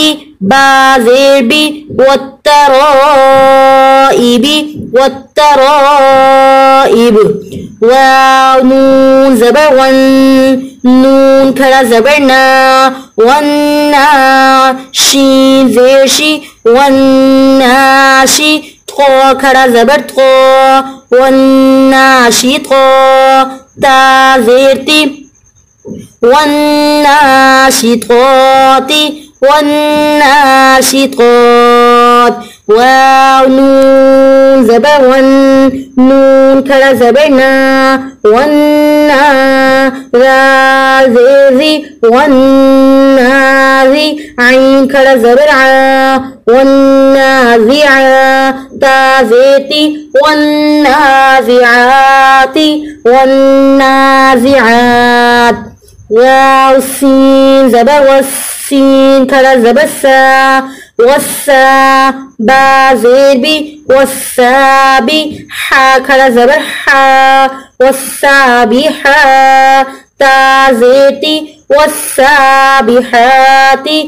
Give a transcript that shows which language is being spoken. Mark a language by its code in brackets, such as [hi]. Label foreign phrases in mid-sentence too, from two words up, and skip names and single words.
[ur] با زیر بی، وترائبی، وترائب. واو نون زبر ون، نون کھڑا زبر نا، ونا. شین زیر شی، وناشی. تھو کھڑا زبر تھو، وناشی تھو. تا زیر تی، وناشطاتی، وناشطات. واو نون زبر ون نون خڑا زبر نا ونا را زي والنازي عين خڑا زبر ع والنازعات تا زيتي والنازعات والنازعات واو سين زبر والسين خڑا زبر سا والسا با زير بي والسابي حا خڑا زبر حا والسابحات تا زيتي والسابحات